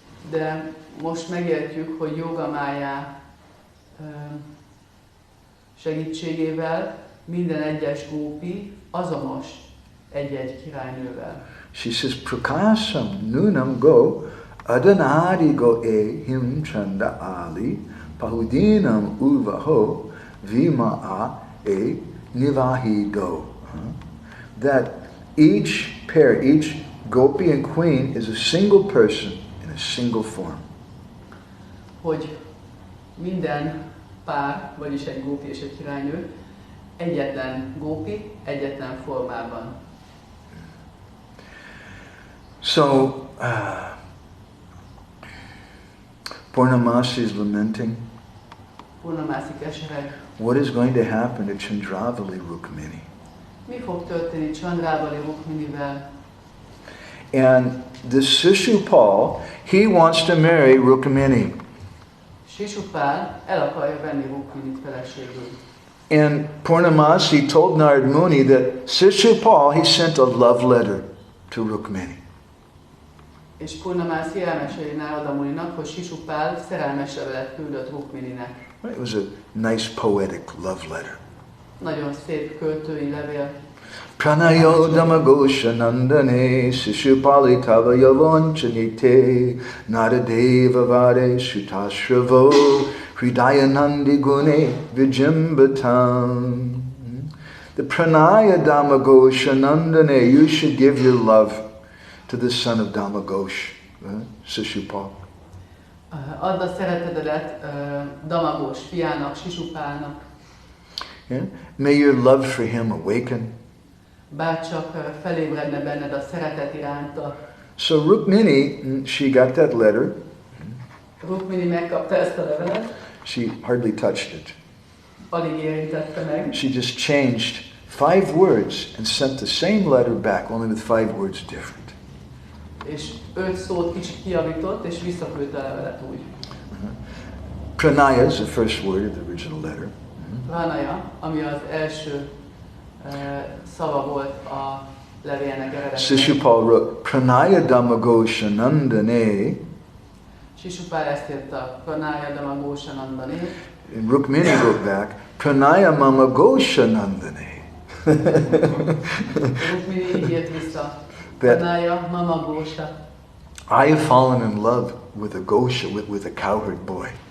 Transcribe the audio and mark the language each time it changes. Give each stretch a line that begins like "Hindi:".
Hungarian: De most megértjük, hogy Jogamája segítségével minden egyes gópi azonos egy-egy királynővel.
English: She says,
Sanskrit: Prakasam nunam go adanari go him chanda ali pahudinam uvaho vima a nivahi do.
English: That each pair, each gopi and queen is a single person in a single form.
Hungarian: Hogy minden pár, vagyis egy gópi és egy királynő, egyetlen gópi, egyetlen formában.
English: So, Purnamasi is lamenting.
Hungarian: Purnamasi kesereg.
English: What is going to happen to Chandravali Rukmini?
Hungarian: Mi fog történni Chandravali Rukminivel?
English: And this Sishupal, he wants to marry Rukmini.
Hungarian: Sisupál el akarja venni Rukminit feleségül.
English: And Purnamasi told Narad Muni that Sishupal, he sent a love letter to Rukmini.
Hungarian: És Purnamasi elmeséli Narada Muninak, hogy Sisupál szerelmes levelet küldött Rukmininek.
English: It was a nice poetic love letter.
Hungarian: Nagyon szép költői levél.
Sanskrit: Pranayo damagosha nandane Sishupali tava yavonchanite Naradeva vare shutashravo Hridayanandi gune vijimbatam. The pranaya damagosha nandane,
English: you should give your love to the son of Damagosh, Sishupal.
Hungarian: Add a szeretetedet Damagos fiának, Sisupálnak.
English: Yeah? May your love for him awaken.
Hungarian: Bárcsak felébredne benned a szeretet iránta.
English: So Rukmini, she got that letter.
Hungarian: Rukmini megkapta ezt a levelet.
English: She hardly touched it.
Hungarian: Alig érintette meg.
English: She just changed 5 words and sent the same letter back, only with 5 words different.
Hungarian: És 5 szót kicsit kijavított, és visszaküldte a levelet úgy.
English: Pranaya is the first word of the original letter.
Hungarian: Pranaya, ami az első szava volt a levélnek eredetileg.
English: Sishupal wrote,
Sanskrit: Pranaya Damagosha Nandane.
Hungarian: Sisupál ezt írta,
Sanskrit: Pranaya Damagosha Nandane.
English: And Rukmini wrote back,
Sanskrit: Pranaya Mamagosha Nandane.
Hungarian: Rukmini így írt vissza,
Sanskrit: Pranaya Mamagosha.
English: I have fallen in love with a Gosha, with a cowherd boy.